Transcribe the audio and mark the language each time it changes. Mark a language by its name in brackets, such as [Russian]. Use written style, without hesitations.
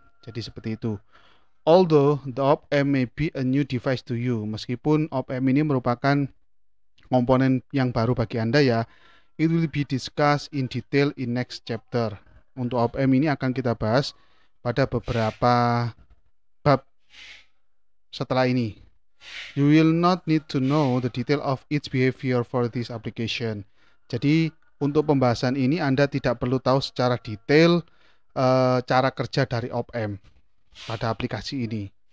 [English] Jadi seperti itu. Although the op-amp may be a new device to you, [Indonesian] meskipun op-amp ini merupakan komponen yang baru bagi Anda ya, [English] it will be discussed in detail in next chapter. [Indonesian] Untuk op-amp ini akan kita bahas pada beberapa bab setelah ini. [English] You will not need to know the detail of its behavior for this application. [Indonesian] Jadi untuk pembahasan ini Anda tidak perlu tahu secara detail cara kerja dari op-amp pada aplikasi ini.